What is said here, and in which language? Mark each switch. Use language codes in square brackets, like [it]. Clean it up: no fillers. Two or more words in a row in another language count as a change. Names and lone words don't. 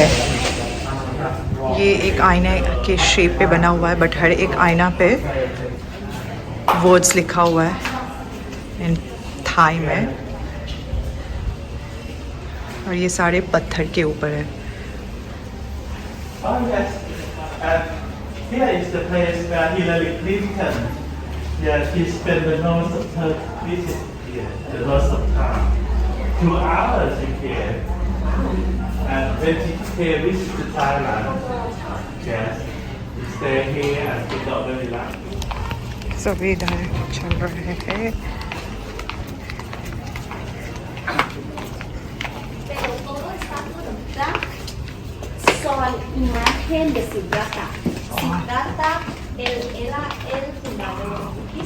[hi] ये एक आईने के शेप पे बना हुआ है, बट हर एक आईना पे वर्ड्स लिखा हुआ है [en] in Thai [hi] में, और ये सारे पत्थर के ऊपर है। [en] Here is the place where Hillary Clinton Yeah, she spent the most of her visit here, the most of time. 2 hours she came. And when she came visit to Thailand, yes, she stayed here and she got very lucky. So we direct [hi] चल रहे हैं. [es] Son imagen de Siddhartha. Siddhartha, él era el fundador del budismo.